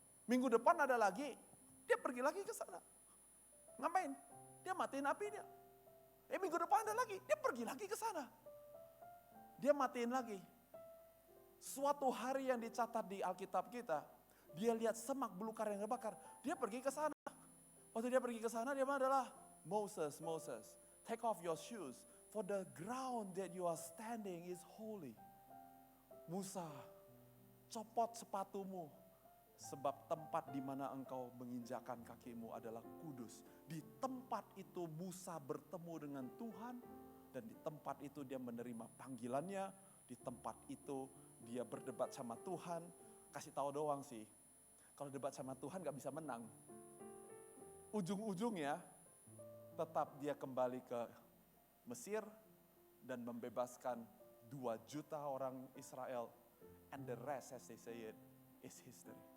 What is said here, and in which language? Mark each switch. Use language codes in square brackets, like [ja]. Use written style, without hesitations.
[id] Minggu depan ada lagi, dia pergi lagi ke sana. Ngapain? Dia matiin apinya. Minggu depan ada lagi, dia pergi lagi ke sana. Dia matiin lagi. Suatu hari yang dicatat di Alkitab kita, dia lihat semak belukar yang terbakar, dia pergi ke sana. Waktu dia pergi ke sana, dia adalah, [en] Moses, take off your shoes, for the ground that you are standing is holy. [id] Musa, copot sepatumu, sebab tempat di mana engkau menginjakan kakimu adalah kudus. Di tempat itu Musa bertemu dengan Tuhan, dan di tempat itu dia menerima panggilannya, di tempat itu dia berdebat sama Tuhan. Kasih tahu doang sih, kalau debat sama Tuhan gak bisa menang. Ujung-ujungnya tetap dia kembali ke Mesir dan membebaskan 2 juta orang Israel. [en] And the rest, as they say it, is history.